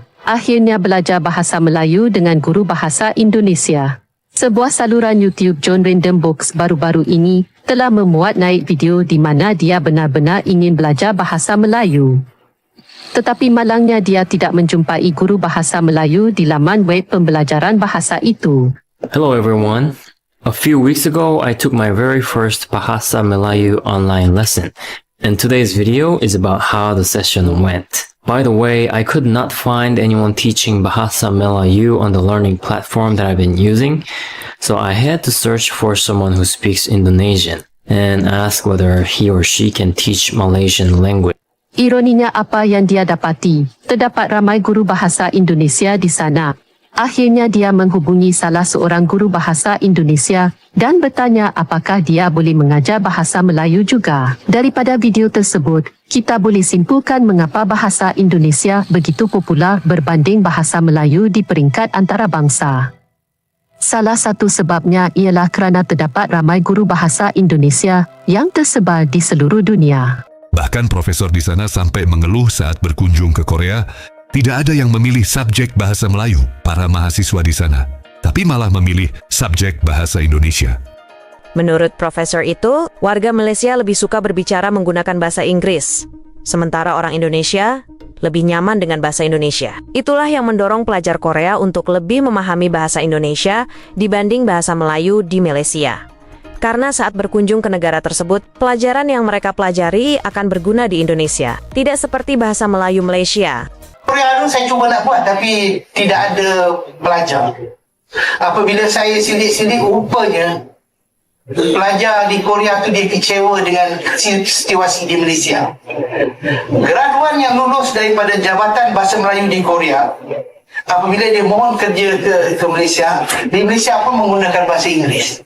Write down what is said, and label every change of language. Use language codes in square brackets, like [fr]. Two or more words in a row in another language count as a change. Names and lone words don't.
[ms] Akhirnya belajar bahasa Melayu dengan guru bahasa Indonesia. Sebuah saluran YouTube John Random Books baru-baru ini telah memuat naik video di mana dia benar-benar ingin belajar bahasa Melayu. Tetapi malangnya dia tidak menjumpai guru bahasa Melayu di laman web pembelajaran bahasa itu. [en] Hello everyone. A few weeks ago, I took my very first Bahasa Melayu online lesson. And today's video is about how the session went. By the way, I could not find anyone teaching Bahasa Melayu on the learning platform that I've been using. So I had to search for someone who speaks Indonesian and ask whether he or she can teach Malaysian language. [ms] Ironinya apa yang dia dapati, terdapat ramai guru bahasa Indonesia di sana. Akhirnya dia menghubungi salah seorang guru bahasa Indonesia dan bertanya apakah dia boleh mengajar bahasa Melayu juga. Daripada video tersebut, kita boleh simpulkan mengapa bahasa Indonesia begitu popular berbanding bahasa Melayu di peringkat antarabangsa. Salah satu sebabnya ialah kerana terdapat ramai guru bahasa Indonesia yang tersebar di seluruh dunia. [id] Bahkan profesor di sana sampai mengeluh saat berkunjung ke Korea, tidak ada yang memilih subjek bahasa Melayu para mahasiswa di sana, tapi malah memilih subjek bahasa Indonesia. Menurut profesor itu, warga Malaysia lebih suka berbicara menggunakan bahasa Inggris, sementara orang Indonesia lebih nyaman dengan bahasa Indonesia. Itulah yang mendorong pelajar Korea untuk lebih memahami bahasa Indonesia dibanding bahasa Melayu di Malaysia. Karena saat berkunjung ke negara tersebut, pelajaran yang mereka pelajari akan berguna di Indonesia. Tidak seperti bahasa Melayu Malaysia. [ms] Korea itu saya cuba nak buat tapi tidak ada pelajar. Apabila saya sidik-sidik, rupanya pelajar di Korea itu dia kecewa dengan situasi di Malaysia. Graduan yang lulus daripada Jabatan Bahasa Melayu di Korea, apabila dia mohon kerja ke Malaysia, di Malaysia pun menggunakan bahasa Inggeris.